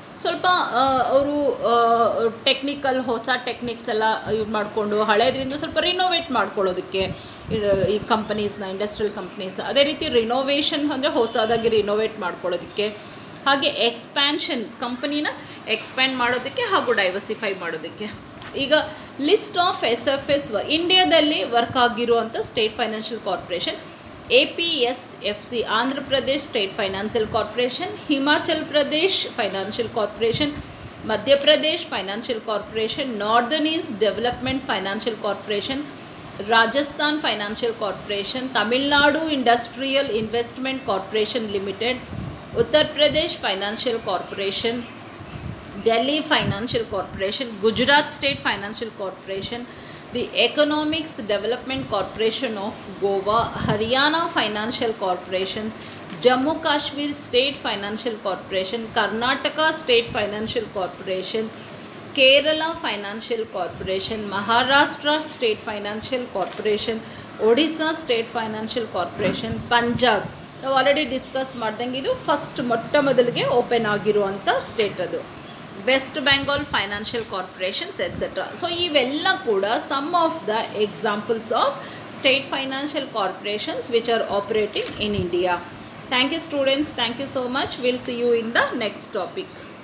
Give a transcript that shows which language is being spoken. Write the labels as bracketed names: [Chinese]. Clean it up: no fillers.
[Kannada] ಸ್ವಲ್ಪ ಅವರು ಟೆಕ್ನಿಕಲ್ ಹೊಸ ಟೆಕ್ನಿಕ್ಸ್ ಎಲ್ಲ ಯೂಸ್ ಮಾಡಿಕೊಂಡು ಹಳೇದ್ರಿಂದ ಸ್ವಲ್ಪ ರಿನೋವೇಟ್ ಮಾಡ್ಕೊಳ್ಳೋದಕ್ಕೆ ಈ ಕಂಪನೀಸ್ನ, ಇಂಡಸ್ಟ್ರಿಯಲ್ ಕಂಪ್ನೀಸ್. ಅದೇ ರೀತಿ ರಿನೋವೇಷನ್ ಅಂದರೆ ಹೊಸದಾಗಿ ರಿನೋವೇಟ್ ಮಾಡ್ಕೊಳ್ಳೋದಕ್ಕೆ, ಹಾಗೆ ಎಕ್ಸ್ಪ್ಯಾನ್ಷನ್ ಕಂಪನಿನ ಎಕ್ಸ್ಪ್ಯಾಂಡ್ ಮಾಡೋದಕ್ಕೆ ಹಾಗೂ ಡೈವರ್ಸಿಫೈ ಮಾಡೋದಕ್ಕೆ. ಈಗ [English] list of SFS [Kannada] ಇಂಡಿಯಾದಲ್ಲಿ ವರ್ಕ್ ಆಗಿರುವಂಥ state financial corporation: APSFC Andhra Pradesh state financial corporation, Himachal Pradesh financial corporation, Madhya Pradesh financial corporation, northern East development financial corporation, Rajasthan financial corporation, Tamil Nadu industrial investment corporation limited, Uttar Pradesh financial corporation, [English] Delhi Financial Corporation, Gujarat State Financial Corporation, the Economics Development Corporation of Goa, Haryana Financial Corporations, Jammu Kashmir State Financial Corporation, Karnataka State Financial Corporation, Kerala Financial Corporation, Maharashtra State Financial Corporation, Odisha State Financial Corporation, Punjab. [Kannada] ನಾವು already discuss ಮಾಡ್ದಂಗೆ ಇದು first ಮೊಟ್ಟ ಮೊದಲಿಗೆ open ಆಗಿರುವಂಥ state ಅದು. [English] West Bengal financial corporations etcetera. So [Kannada] ಇವೆಲ್ಲ ಕೂಡ [English] Some of the examples of state financial corporations which are operating in India. Thank you students, thank you so much. Will see you in the next topic.